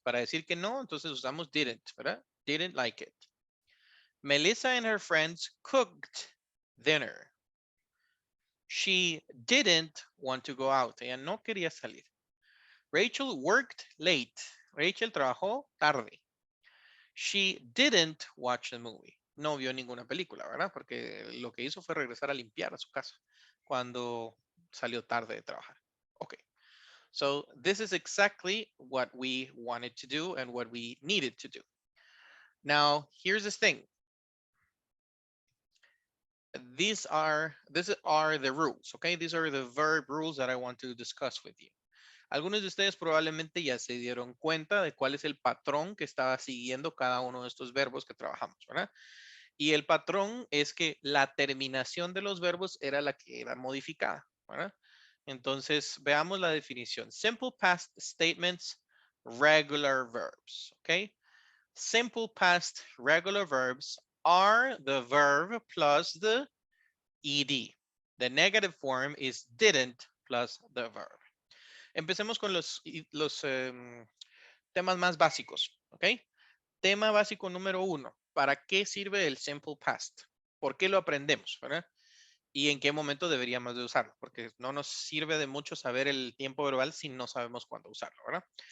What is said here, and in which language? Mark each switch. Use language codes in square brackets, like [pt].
[es] Para decir que no, entonces usamos didn't, ¿verdad? [en] Didn't like it. Melissa and her friends cooked dinner. She didn't want to go out. [es] Ella no quería salir. [en] Rachel worked late. [es] Rachel trabajó tarde. [en] She didn't watch the movie. [es] No vio ninguna película, ¿verdad? Porque lo que hizo fue regresar a limpiar a su casa cuando salió tarde de trabajar. Ok. [en] So this is exactly what we wanted to do and what we needed to do. Now, here's the thing. These are the rules, okay? These are the verb rules that I want to discuss with you. [es] Algunos de ustedes probablemente ya se dieron cuenta de cuál es el patrón que estaba siguiendo cada uno de estos verbos que trabajamos, ¿verdad? Y el patrón es que la terminación de los verbos era la que era modificada, ¿verdad? Entonces, veamos la definición. [en] Simple past statements, regular verbs, ¿ok? Simple past regular verbs are the verb plus the ed. The negative form is didn't plus the verb. [es] Empecemos con los temas más básicos, ¿ok? Tema básico número 1. ¿Para qué sirve el simple past? ¿Por qué lo aprendemos, verdad? ¿Y en qué momento deberíamos de usarlo? Porque no nos sirve de mucho saber el tiempo verbal si no sabemos cuándo usarlo, ¿verdad?